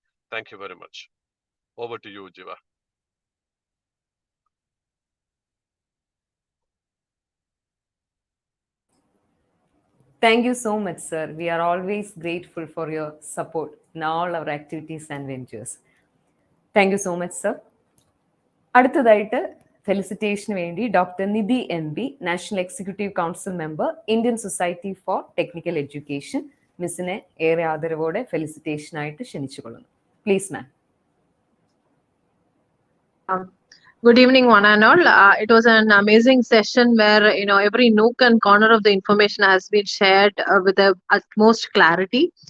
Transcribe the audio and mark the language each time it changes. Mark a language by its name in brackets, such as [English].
[English] Thank you very much. Over to you, Jiva. Thank you so much, sir. We are always grateful for your support in all our activities and ventures. Thank you so much, sir. [Malayalam] അടുത്തതായിട്ട് ഫെലിസിറ്റേഷന് വേണ്ടി doctor Nidhi M B, national executive council member, Indian society for technical education, മിസ്സിനെ ഏറെ ആദരവോടെ ഫെലിസിറ്റേഷനായിട്ട് ക്ഷണിച്ചുകൊള്ളുന്നു. [English] Please ma'am. Good evening, one and all. It was an amazing session where every nook and corner of the information has been shared with the utmost clarity.